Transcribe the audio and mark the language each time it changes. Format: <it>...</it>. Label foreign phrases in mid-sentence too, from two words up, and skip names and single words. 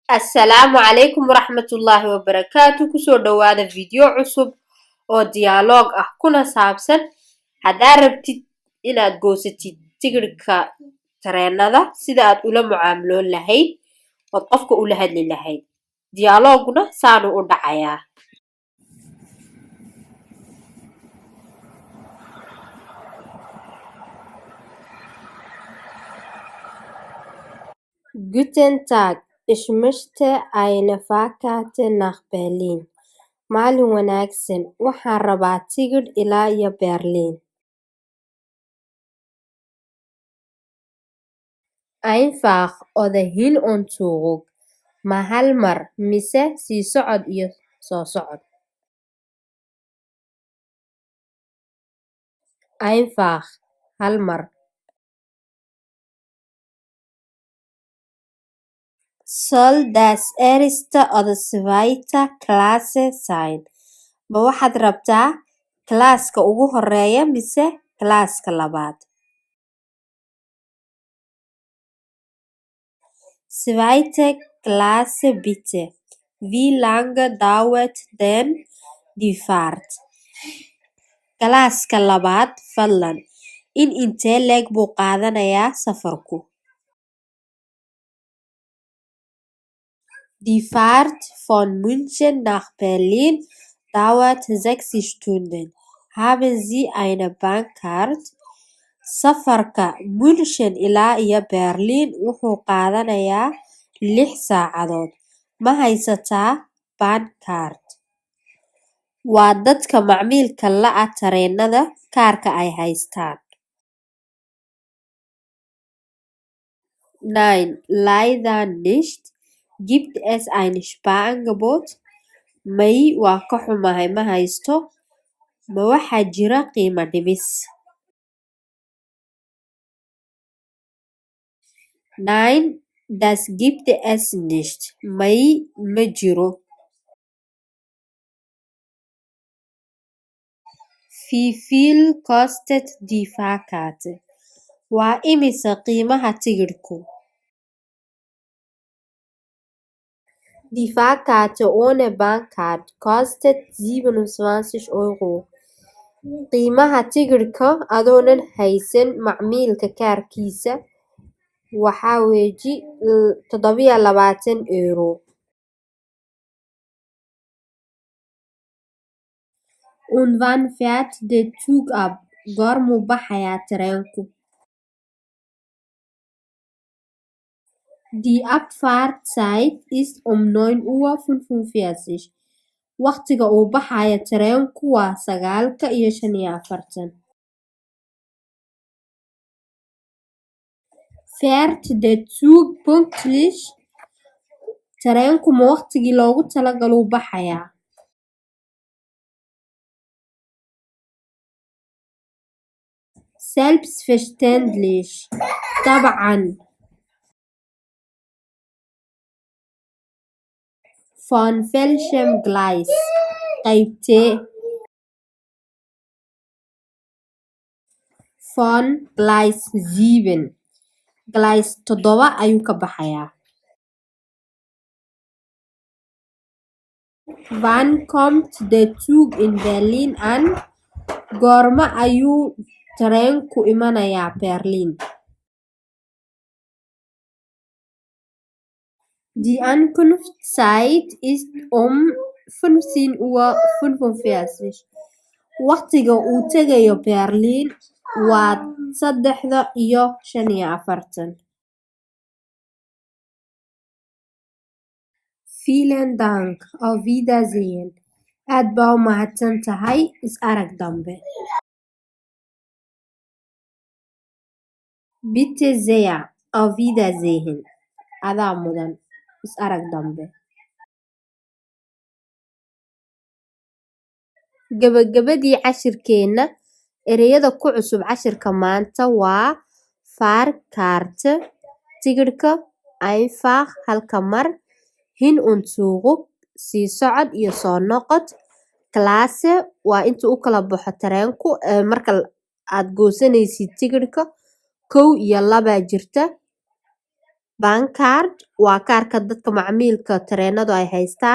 <so>Assalaamu calaykum waraxmatullaahi wabarakaatu. Kusoo dhawaada video cusub oo dialoog ah kuna saabsan haddaad rabtid inaad goosatid tigidhka tareenada sida aad ula mucaamiloon lahayd ood qofka ula hadli lahayd. Dialooguna saanu u dhacayaa.</so> <de>Guten Tag, ich möchte eine Fahrkarte nach Berlin.</de> <so>Maalin wanaagsan, waxaan rabaa tigidh ilaa iyo Berlin.</so> <de>Einfach oder hin und zurück.</de> <so>Ma hal mar mise sii socod iyo soo socod. Einfach hal mar.</so> <de>Soll das erste oder zweite Klasse sein?</de> <so>Ma waxaad rabtaa klaaska ugu horeeya mise klaaska labaad?</so> <de>Zweite Klasse bitte. Wie lange dauert denn die Fahrt?</de> <so>Klaaska labaad fadlan. Intee leeg buu qaadanayaa safarku?</so> <de>Die Fahrt von München nach Berlin dauert 6 Stunden. Haben Sie eine Bahncard?</de> <so>Safarka München ilaa iyo Berlin wuxuu qaadanayaa 6 saacadood. Ma haysataa Bahncard? Waa dadka macmiilka la tareenada kaarka ay haystaan.</so> <de>Nein, leider nicht. Gibt es ein Sparangebot?</de> <so>May waa ka xumahay ma haysto. Ma waxaa jira qiimo dhimis?</so> <de>Nein, das gibt es nicht.</de> <so>May ma jiro.</so> <de>Wie viel kostet die Fahrkarte?</de> <so>Waa imisa qiimaha tigidhku?</so> <de>Die Fahrkarte ohne Bahncard kostet 27 Euro.</de> <so>Qiimaha tigidhka adoonan haysan macmiilka kaarkiisa waxaa weeji 27 euro.</so> <de>Und wann fährt der Zug ab?</de> <so>Goormuu baxayaa tareenku?</so> <de>Die Abfahrtzeit ist um 9:45 Uhr.</de> <so>Waqtiga uu baxayo tareenku waa 9:45.</so> <de>Fährt der Zug pünktlich?</de> <so>Tareenku ma waqtigii loogu talagalay baxayaa?</so> <de>Selbstverständlich. طبعا. Von welchem Gleis? Qaybtee? Von Gleis 7.</de> <so>Gleis 7 ayuu ka baxayaa.</so> <de>Wann kommt der Zug in Berlin an?</de> <so>Goorma ayuu tareenku imanayaa Berlin?</so> <de>Die Ankunftszeit ist um 15:45 Uhr.</de> <so>Waqtiga uu tegayo Berlin waa 3:45.</so> <de>Vielen Dank. Auf Wiedersehen.</de> <so>Aad baa u mahadsan tahay. Is arag dambe.</so> <de>Bitte sehr. Auf Wiedersehen.</de> <so>Adaa mudan. Is arag dambe. Gabagabadii cashirkeena ereyada ku cusub cashirka maanta waa Fahrkarte tigidhka, einfach halka mar,</so> <de>hin und zurück</de> <so>sii socod iyo soo noqod, Klasse waa inta u kala baxo tareenku marka aad goosanaysid tigidhka 1 iyo 2 jirta, Bankcard waa kaarka dadka macmiilka tareenadu ay haystaan.</so>